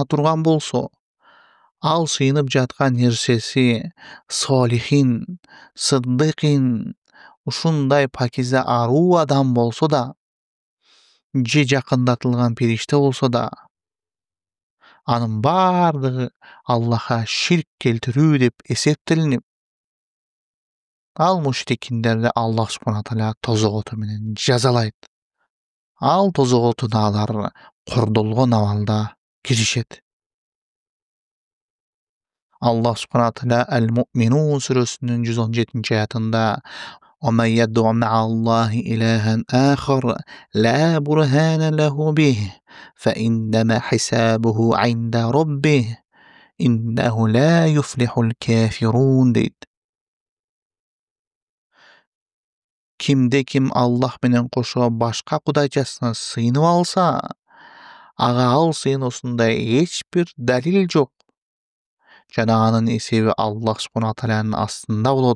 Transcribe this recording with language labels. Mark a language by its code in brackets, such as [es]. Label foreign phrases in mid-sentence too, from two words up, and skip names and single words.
[ky] турган болсо, ал сыйынып жаткан нерсеси солихин, сыддыкин, ушундай пакиза аруу адам болсо да, же жакындатылган периште болсо да, анын бардыгы Аллахка ширк келтирүү деп эсептелинип, ал мушрикиндерди Аллах Субхана тааля тозок оту менен жазалайт. Ал тозок отуна алар кордолгон абалда киришет. Аллах Субхана тааля Ал-Муъминун сүрөсүнүн 117-аятында [ar] ومن يدع مع الله إلها آخر لا برهان له به فإنما حسابه عند ربه إنه لا يفلح الكافرون дейт. [ky] Кимде ким Аллах менен кошо башка кудайчасына сыйынып алса, ага ал сыйынуусунда эч бир далил жок. Жана анын эсеби Аллах Субхана тааlanын астында болот.